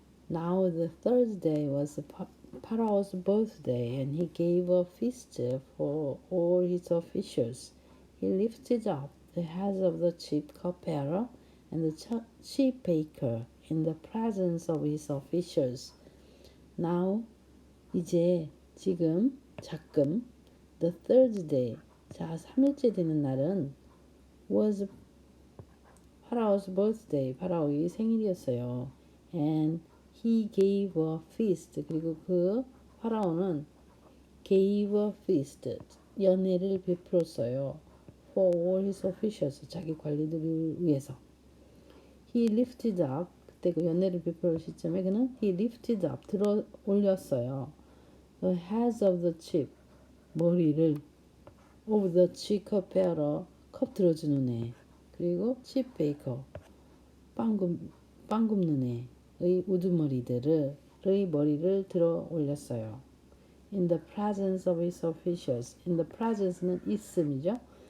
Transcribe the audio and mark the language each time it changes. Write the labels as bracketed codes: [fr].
[en] Now the third day was Pharaoh's birthday, and he gave a feast for all his officials. He lifted up the heads of the chief cupbearer and the chief baker in the presence of his officials. Now, [ko] 이제 지금 [en] the third day, [ko] 자 3일째 되는 날은 [en] was Pharaoh's birthday, [ko] 파라오의 생일이었어요. [en] And he gave a feast. [ko] 그리고 그 파라오는 [en] gave a feast. [ko] 연회를 베풀었어요. [en] For all his officials. [ko] 자기 관리들을 위해서. [en] He lifted up. [ko] 그때 그 연회를 베풀 시점에 그는 [en] he lifted up. [ko] 들어 올렸어요. [en] The heads of the chief. [ko] 머리를 [en] of the chief cupbearer. [ko] 컵 들어주는 애. 그리고 [en] chief baker. [ko] 빵 굽는 애의 우두머리들의 머리를 들어 올렸어요. [en] In the presence of his officials. In the presence는 [ko] 있음이죠.